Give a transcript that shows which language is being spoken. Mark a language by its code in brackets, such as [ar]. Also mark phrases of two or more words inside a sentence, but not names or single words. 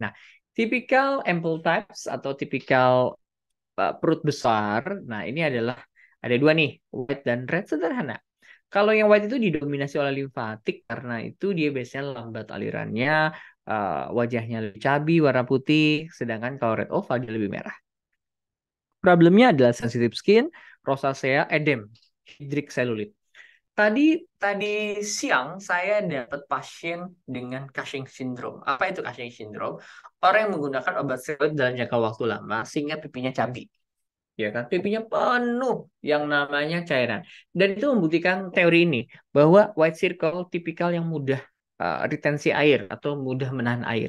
[id] Nah, tipikal [en] ample types [id] atau tipikal perut besar. Nah, ini adalah ada 2 nih, white dan red, sederhana. Kalau yang white itu didominasi oleh limfatik karena itu dia biasanya lambat alirannya, wajahnya lebih cabi, warna putih, sedangkan kalau [en] red oval [id] dia lebih merah. Problemnya adalah [en] sensitive skin, [id] rosacea, edem, [en] hidric cellulite. [id] Tadi siang saya dapat pasien dengan [en] Cushing syndrome. [id] Apa itu [en] Cushing syndrome? [id] Orang yang menggunakan obat steroid dalam jangka waktu lama sehingga pipinya cabi. Ya kan, pipinya penuh yang namanya cairan. Dan itu membuktikan teori ini bahwa [en] white circle [id] tipikal yang mudah retensi air atau mudah menahan air.